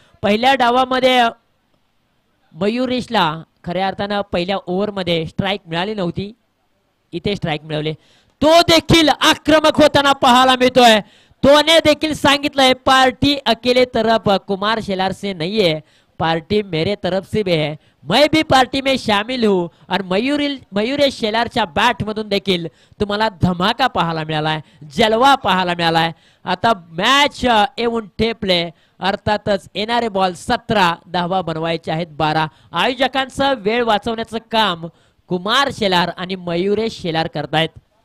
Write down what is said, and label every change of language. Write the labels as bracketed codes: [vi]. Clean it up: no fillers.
[mr] पहिल्या डावामध्ये मयुरेशला खऱ्या अर्थानं पहिल्या ओव्हरमध्ये स्ट्राईक मिळाली नव्हती, इथे स्ट्राईक मिळवले. तो देखील आक्रमक होताना पाहायला मिळतोय. तोने देखील सांगितलंय [hi] पार्टी अकेले तरफ कुमार शेलार से [mr] नाहीये, [hi] पार्टी मेरे तरफ से भी है, मैं भी पार्टी में शामिल हूँ. [mr] और मयुरेश शेलारच्या बॅट मधून देखील तुम्हाला धमाका पाहायला मिळालाय, जलवा पाहायला मिळालाय. आता मॅच येऊन ठेपले, अर्थातच येणारे बॉल 17, धावा बनवायचे आहेत 12. आयोजकांचं वेळ वाचवण्याचं काम कुमार शेलार आणि मयुरेश शेलार करतायत.